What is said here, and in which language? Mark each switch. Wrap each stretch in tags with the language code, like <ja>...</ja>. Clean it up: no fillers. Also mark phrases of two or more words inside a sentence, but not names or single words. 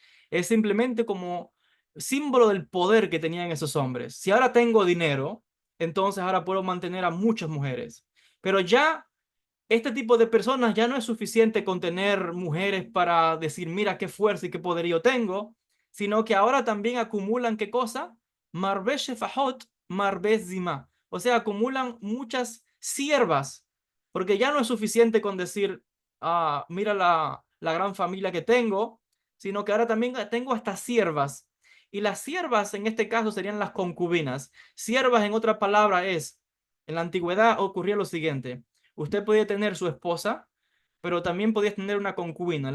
<es>Es simplemente como símbolo del poder que tenían esos hombres. Si ahora tengo dinero, entonces ahora puedo mantener a muchas mujeres. Pero ya este tipo de personas ya no es suficiente con tener mujeres para decir, mira qué fuerza y qué poderío tengo, sino que ahora también acumulan qué cosa,</es> <he>מרבה שפחות, מרבה זימה.</he> <es>O sea, acumulan muchas siervas, porque ya no es suficiente con decir, mira la gran familia que tengo, sino que ahora también tengo hasta siervas. Y las siervas en este caso serían las concubinas. Siervas en otra palabra es, en la antigüedad ocurría lo siguiente: usted podía tener su esposa, pero también podías tener una concubina.</es>